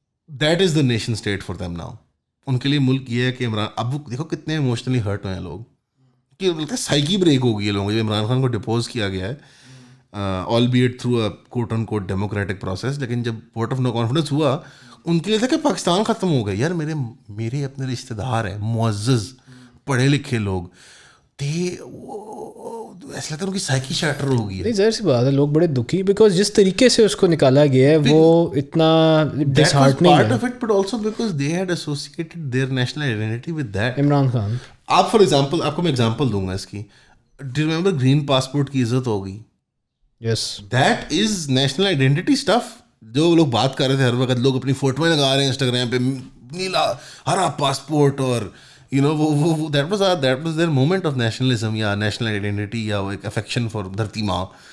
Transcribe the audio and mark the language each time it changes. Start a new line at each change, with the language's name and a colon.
English: That is the nation state for them now.
Urdu: ان کے لیے ملک یہ ہے کہ عمران, اب دیکھو کتنے ایموشنلی ہرٹ ہوئے ہیں لوگ, کہ بولتے ہیں سائیکی بریک ہو گئی ہے لوگوں. جب عمران خان کو ڈپوز کیا گیا ہے, all be at through a quote on quote democratic process, لیکن جب ووٹ آف نو کانفیڈنس ہوا, ان کے لیے تھا کہ پاکستان ختم ہو گیا. یار میرے اپنے رشتے دار ہیں معزز پڑھے لکھے لوگ, ایسا لگتا ہے ان کی سائیکی شیٹر ہو گئی ہے. نہیں ظاہر سی بات ہے, لوگ بڑے دکھی, بیکاز جس طریقے سے اس کو نکالا گیا ہے وہ اتنا ڈس ہارٹننگ ہے.
English: Part of it, but also because they had associated their national identity with that.
Urdu: Imran Khan, آپ فار ایگزامپل, آپ کو میں ایگزامپل دوں گا اس کی. ڈو ریمبر گرین پاسپورٹ کی عزت ہو گئی؟
English: yes,
Urdu: that is national identity stuff. جو لوگ بات کر رہے تھے ہر وقت, لوگ اپنی فوٹویں لگا رہے ہیں انسٹاگرام پہ, نیلا ہرا پاسپورٹ, اور یو نو وہ that was there moment of nationalism یا نیشنل آئیڈینٹی یا ایک افیکشن فار دھرتی ماں.